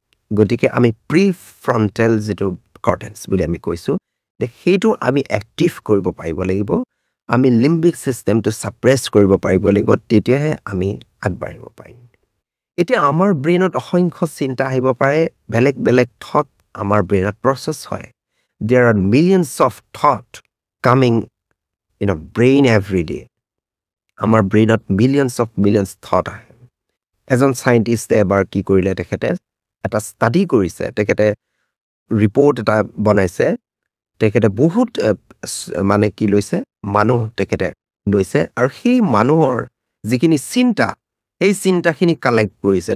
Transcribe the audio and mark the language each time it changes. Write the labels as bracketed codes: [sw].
[as] গতিকে আমি প্ৰি ফ্ৰণ্টেল যিটো কৰ্টেক্স বুলি আমি কৈছোঁ, সেইটো আমি এক্টিভ কৰিব পাৰিব লাগিব, আমি লিম্বিক ছিষ্টেমটো ছাপ্ৰেছ কৰিব পাৰিব লাগিব, তেতিয়াহে আমি আগবাঢ়িব পাৰিম। এতিয়া আমাৰ ব্ৰেইনত অসংখ্য চিন্তা আহিব পাৰে, বেলেগ বেলেগ থট আমাৰ ব্ৰেইনত প্ৰচেছ হয়। [en] There are millions of thoughts coming in a brain every day. [as] আমাৰ ব্ৰেইনত [en] millions thought [as] আহে। এজন চাইণ্টিষ্টে এবাৰ কি কৰিলে, তেখেতে এটা ষ্টাডি কৰিছে, তেখেতে ৰিপৰ্ট এটা বনাইছে, তেখেতে বহুত মানে কি লৈছে, মানুহ তেখেতে লৈছে, আৰু সেই মানুহৰ যিখিনি চিন্তা, এই চিন্তাখিনি কালেক্ট কৰিছে।